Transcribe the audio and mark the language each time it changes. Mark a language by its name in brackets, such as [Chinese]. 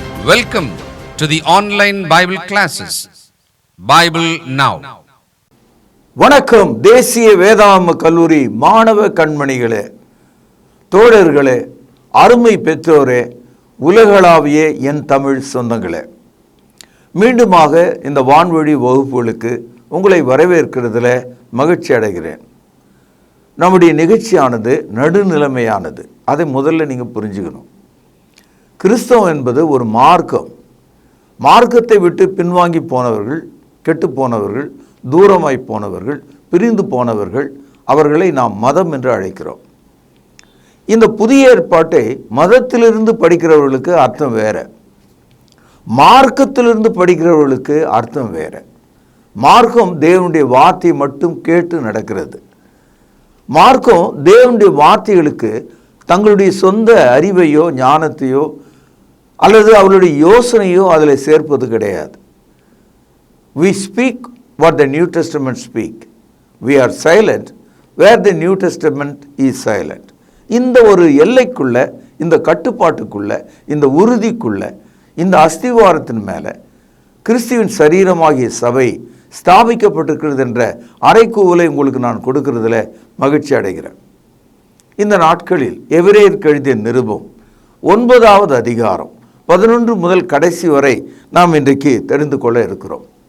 [English] Welcome to the online Bible classes, Bible Now. [Tamil] வணக்கம். தேசிய வேதாகம கல்லூரி மாணவ கண்மணிகளே, தோழர்களே, அருமை பெற்றோரே, உலகளாவிய என் தமிழ் சொந்தங்களே, மீண்டுமாக இந்த வான்வழி வகுப்புகளுக்கு உங்களை வரவேற்கிறதுல மகிழ்ச்சி அடைகிறேன். நம்முடைய நிகழ்ச்சியானது நடுநிலைமையானது. அதை முதல்ல நீங்கள் புரிஞ்சுக்கணும். கிறிஸ்தவம் என்பது ஒரு மார்க்கம். மார்க்கத்தை விட்டு பின்வாங்கி போனவர்கள், கெட்டு போனவர்கள், தூரமாய் போனவர்கள், பிரிந்து போனவர்கள், அவர்களை நாம் மதம் என்று அழைக்கிறோம். இந்த புதிய ஏற்பாட்டை மதத்திலிருந்து படிக்கிறவர்களுக்கு அர்த்தம் வேற, மார்க்கத்திலிருந்து படிக்கிறவர்களுக்கு அர்த்தம் வேற. மார்க்கம் தேவனுடைய வார்த்தையை மட்டும் கேட்டு நடக்கிறது. மார்க்கம் தேவனுடைய வார்த்தைகளுக்கு தங்களுடைய சொந்த அறிவையோ ஞானத்தையோ அல்லது அவளுடைய யோசனையோ அதில் சேர்ப்பது கிடையாது. [English] We speak what the New Testament speak. We are silent where the New Testament is silent. [Tamil] இந்த ஒரு எல்லைக்குள்ள, இந்த கட்டுப்பாட்டுக்குள்ள, இந்த உறுதிக்குள்ள, இந்த அஸ்திவாரத்தின் மேலே கிறிஸ்துவின் சரீரமாகிய சபை ஸ்தாபிக்கப்பட்டிருக்கிறது என்ற அறைகூவலை உங்களுக்கு நான் கொடுக்கிறதுல மகிழ்ச்சி அடைகிறேன். இந்த நாட்களில் எபிரேயருக்கு எழுதிய நிருபம் 9வது அதிகாரம் 11 முதல் கடைசி வரை நாம் இன்றைக்கு தெரிந்து கொள்ள இருக்கிறோம்.